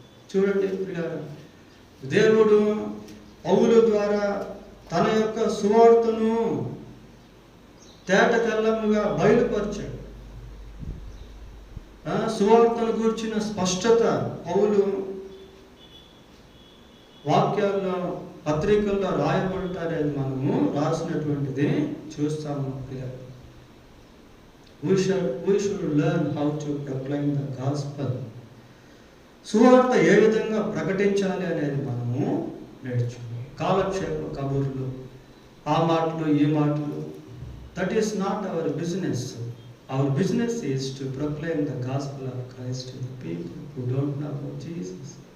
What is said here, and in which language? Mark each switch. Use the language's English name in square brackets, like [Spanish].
[Telugu] చూడండి ప్రియులారా, దేవుడు పౌలు ద్వారా తన యొక్క సువార్తను తేటతెల్లముగా బయలుపరిచాడు. సువార్తను గూర్చిన స్పష్టత పౌలు వాక్యాల్లో, పత్రికల్లో రాయబడతారని మనము రాసినటువంటిది చూస్తాము. [English] We should learn how to proclaim the gospel. [Telugu] సువార్త ఏ విధంగా ప్రకటించాలి అనేది మనము నేర్చుకోవాలి. కాలక్షేప కబుర్లు, ఆ మాటలు ఈ మాటలు, [English] That is not our business. Our business is to proclaim the gospel of Christ to the people who don't know about Jesus.